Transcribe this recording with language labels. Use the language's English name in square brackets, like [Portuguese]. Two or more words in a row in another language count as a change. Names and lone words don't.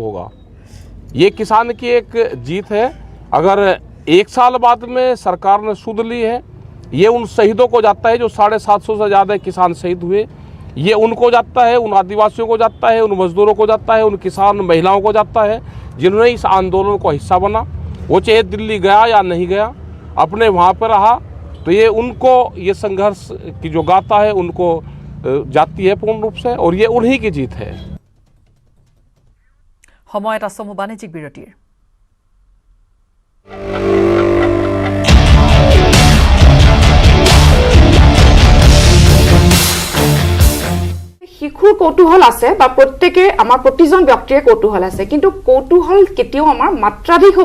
[Hindi] होगा ये किसान की एक जीत है अगर 1 साल बाद में सरकार ने सूद ली है ये उन शहीदों को जाता है जो 750 से ज़्यादा किसान शहीद हुए ये उनको जाता है उन आदिवासियों को जाता है उन मजदूरों को जाता है उन किसान महिलाओं को जाता है जिन्होंने इस आंदोलन को हिस्सा बना वो चाहे दिल्ली गया या नहीं गया अपने वहाँ पर रहा तो ये उनको ये संघर्ष की जो गाथा है उनको जाती है पूर्ण रूप से और ये उन्हीं की जीत है [Assamese] समय এটা সমু বাণিজ্যিক বিৰতিৰ শিশুৰ কৌতূহল আছে বা প্ৰত্যেকে আমাৰ প্ৰতিজন ব্যক্তিৰ কৌতূহল আছে কিন্তু কৌতূহল কেতিয়াও আমাৰ মাত্ৰাধিক হ'ব